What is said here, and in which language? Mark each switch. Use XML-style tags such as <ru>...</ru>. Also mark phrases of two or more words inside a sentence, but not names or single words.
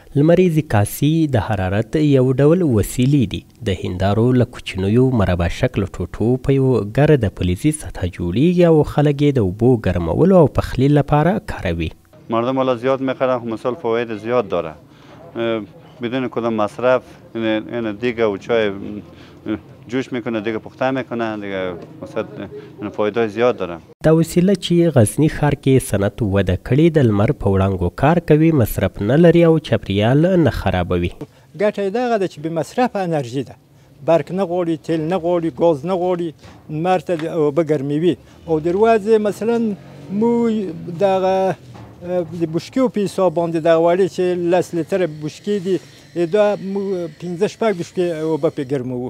<ps>لمریزې کاسې د حرارت یو ډول وسیلې دي. د هندارو له کوچنیو مربع شکل ټوټو په یو ګرده فلزي سطحه جوړیږي او خلک یې د اوبو ګرمولو او پخلي لپاره کاروي.</ps> <fa>مردم حالا زیاد میخرن، خب مثال فواید زیاد داره بدون کدام مصرف. این دیگه و چای جوش میکنه، دیگه پخته میکنه، دیگه مثلا فایده زیاد داره.</fa> <ps>دا وسیله چې غزنی ښار کې صنعت وده کړې د لمر په وړانګو کار کوي، مصرف نه لري او چاپیریال نه خرابوي. ګټه یې دغه ده چې بې مصرفه انرژي ده، برق نه غواړي، تیل نه غواړي، ګاز نه غواړي، لمر ته اوبه ګرموي. او د ورځې مثلا مو دغه د بشکیو په حساب باندې دغه وړي چې 10 لیتره بشکې دي، دا 15-16 بشکې اوبه پرې ګرموو.</ps>